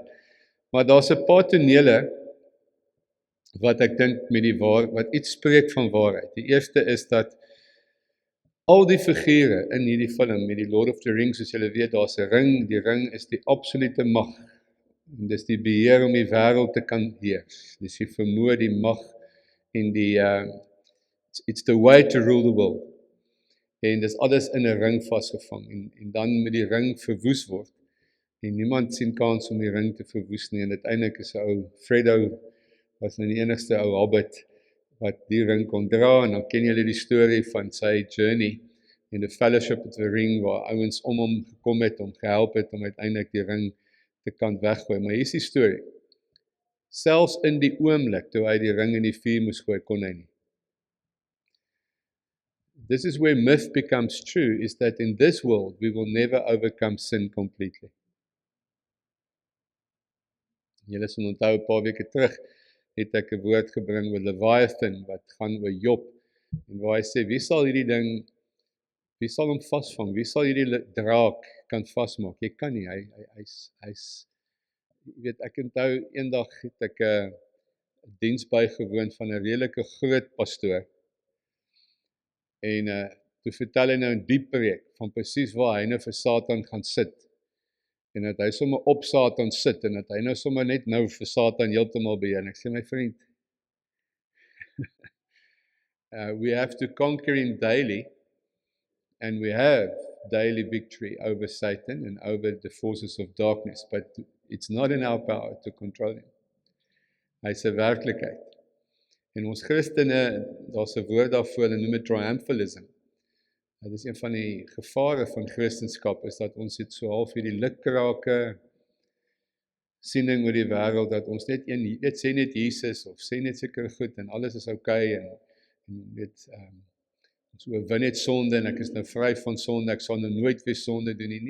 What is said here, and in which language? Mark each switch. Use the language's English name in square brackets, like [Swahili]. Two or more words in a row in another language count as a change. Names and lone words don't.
[Afrikaans] Maar daar's 'n paar tonele wat ek dink wat iets spreek van waarheid. Die eerste is dat al die figure in hierdie film, met die Lord of the Rings, soos julle weet, daar's 'n ring, die ring is die absolute mag. En dis die beheer om die wêreld te kan heers. Dis die vermoë, die mag en [English] it's the way to rule the world. [Afrikaans] En dis alles in 'n ring vasgevang en dan met die ring verwoes word. En niemand sien kans om die ring te verwoes nie en uiteindelik is 'n ou Frodo was nou die enigste ou hobbit wat die ring kon dra en dan ken julle die storie van sy [English] journey in the Fellowship of the Ring [Afrikaans] waar ouens om hom gekom het, om gehelp het om uiteindelik die ring te kan weggooi. Maar hier is die storie. Selfs in die oomblik toe hy die ring in die vuur moes gooi, kon hy nie. [English] This is where myth becomes true, is that in this world we will never overcome sin completely. [Afrikaans] Julle sal onthou 'n paar weke terug het ek 'n woord gebring oor Leviathan wat gaan oor Job en waar hy sê wie sal hom vasvang? Wie sal hierdie draak kan vasmaak? Jy kan nie. Hy's jy weet, ek onthou eendag het ek 'n diens bygewoon van 'n redelike groot pastoor. En toe vertel hy nou 'n diep preek van presies waar hy nou vir Satan gaan sit. En dat hy sommer op Satan sit en dat hy nou sommer net nou vir Satan heeltemal beheer. En ek sê my vriend, [English] we have to conquer him daily and we have daily victory over Satan and over the forces of darkness, but it's not in our power to control him. [Afrikaans] Hy's 'n werklikheid. En ons Christene, daar's 'n woord daarvoor, hulle noem dit triumphalism. Dit is een van die gevare van Christendom, is dat ons het so half hierdie lukrake siening oor die wêreld, dat ons net sê net Jesus, of sê net sekere goed, en alles is okay, en weet, ons oorwin net sonde, en ek is nou vry van sonde, ek sal nou nooit weer sonde doen nie.